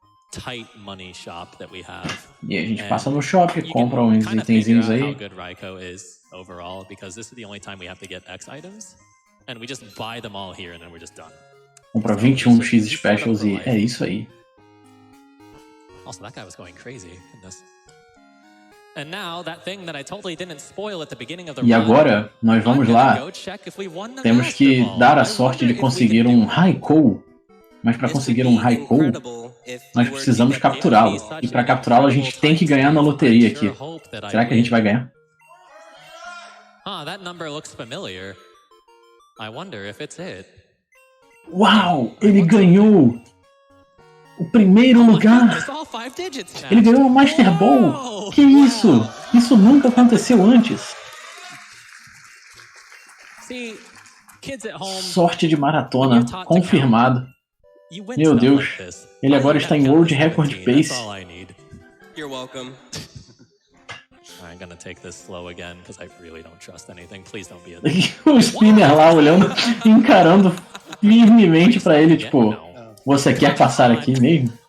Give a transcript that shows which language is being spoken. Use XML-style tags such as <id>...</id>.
<en>Tight money shop that we have.</en> <pt>E a gente passa no shopping, compra uns itenzinhos aí.</pt> <en>How good Raikou is overall, because this is the only time we have to get X items, and we just buy them all here and then we're just done.</en> <pt>Compra 21x specials e é isso aí.</pt> <en>Also, that guy was going crazy in this. And now that thing that I totally didn't spoil at the beginning of the run.</en> <pt>E agora nós vamos lá. Temos que dar a sorte de conseguir um Raikou. Mas para conseguir um Raikou, nós precisamos capturá-lo. E para capturá-lo, a gente tem que ganhar na loteria aqui. Será que a gente vai ganhar?</pt> <en>That number looks familiar. I wonder if it's it.</en> <pt>Uau! Ele ganhou o primeiro lugar!</pt> <en>It's all 5 digits now.</en> <pt>Ele ganhou o Master Ball! Que isso? Isso nunca aconteceu antes!</pt> <en>See, kids at home,</en> <pt>Sorte de maratona, confirmado. Meu Deus, ele agora está em World Record Pace.</pt> <en>You're welcome. I'm gonna take this slow again because I really don't trust anything. Please don't be a</en> <pt>O spinner lá olhando, encarando firmemente pra ele, tipo, você quer passar aqui mesmo?</pt>